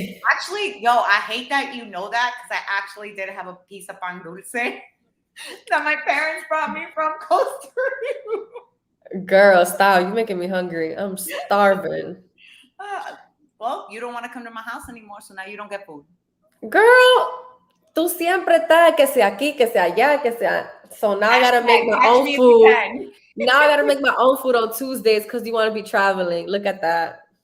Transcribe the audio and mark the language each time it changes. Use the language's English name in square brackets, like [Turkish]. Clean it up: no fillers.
[English] Actually, I hate that you know that because I actually did have a piece of pan dulce that my parents brought me from Costa Rica. Girl, stop. You're making me hungry. I'm starving. Well, you don't want to come to my house anymore, so now you don't get food. Girl, [Spanish] tú siempre estás que sea aquí, que sea allá, que sea. [English] So now I gotta make my own food. Now I gotta make my own food on Tuesdays because you want to be traveling. Look at that.